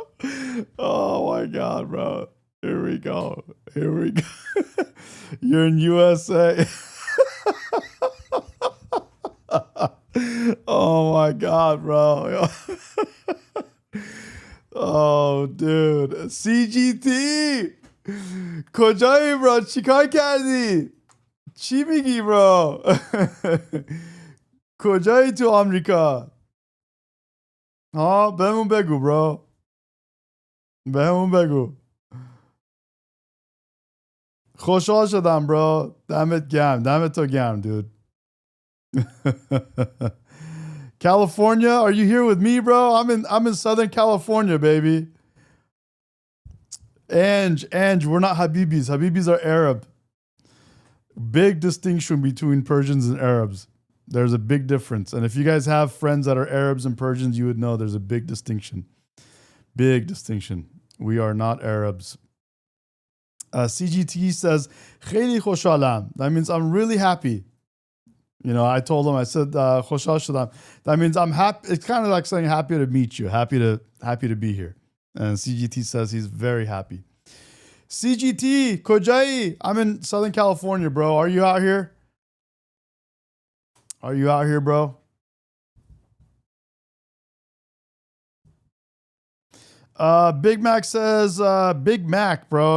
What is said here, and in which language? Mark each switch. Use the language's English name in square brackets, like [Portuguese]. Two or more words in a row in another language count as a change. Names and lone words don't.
[English] Oh, my God, bro. Here we go. You're in USA. Oh my God, bro. Oh, dude. CGT. [Persian] کجایی bro? چیکار کردی؟ چی میگی bro? کجایی تو آمریکا؟ بهمون بگو bro. بهمون بگو. خوشحال شدم bro. دمت تو گرم dude. [English] California, are you here with me, bro? I'm in Southern California, baby. Ange, we're not Habibis. Habibis are Arab. Big distinction between Persians and Arabs. There's a big difference. And if you guys have friends that are Arabs and Persians, you would know there's a big distinction. Big distinction. We are not Arabs. CGT says, [Persian] خیلی خوشحالم. [English] That means I'm really happy. You know, I told him, I said, [Persian] خوشحال شدم. [English] That means I'm happy. It's kind of like saying happy to meet you, happy to be here. And CGT says he's very happy. CGT, کجایی? I'm in Southern California, bro. Are you out here? Are you out here, bro? Big Mac says, Big Mac, bro.